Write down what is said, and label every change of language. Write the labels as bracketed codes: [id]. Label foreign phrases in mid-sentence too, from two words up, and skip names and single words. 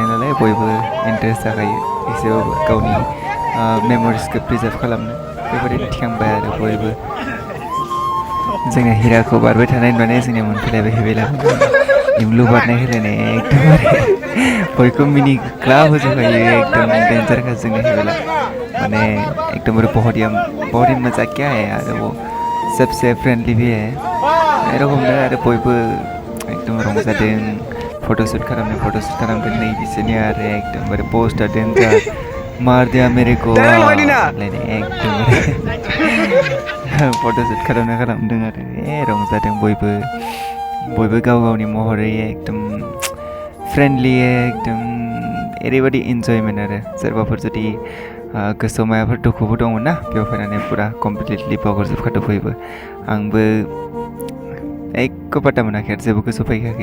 [brx] नालाय बयबो इन्टारेस्ट जाखायो एसेबाबो गावनि मेम'रिसखौ प्रिजार्भ खालामनो बेबायदिनो थिखांबाय आरो बयबो जोंनिया हिराखौ बारबाय थानाय नुनानै जोंनिया मोनफैलायबाय हेबेला इमलु बारनाय होलायनाय एकदमबारे बयखौ मिनिग्ला होजोबखायो एकदम डेन्जारखा जोंनि हेबेला माने एकदमबारे [hi] बहुत ही मजा क्या है यार वो सबसे फ्रेंडली भी है [brx] एरकमनो आरो बयबो एकदम रंजादों फट'शुट खालामदों नै बिसोरनिया आरो एकदमबारे पोस्टार डेन्जार [hi] मार दिया मेरे को [brx] लायनाय एकदमबारे फट'शुट खालामदों आरो रंजादों बयबो गाव गावनि महरै एकदम फ्रेन्डलि एकदम ओरैबायदि इन्जयमेन्ट आरो सोरबाफोर जुदि गोसोआव माबाफोर दुखुबो दंमोन ना बेयाव फैनानै पुरा कमप्लिटलि बावगारजोबखादों बयबो आंबो एख' पात्ता मोनाखै आरो जेबो गोसोआव फैखायाखै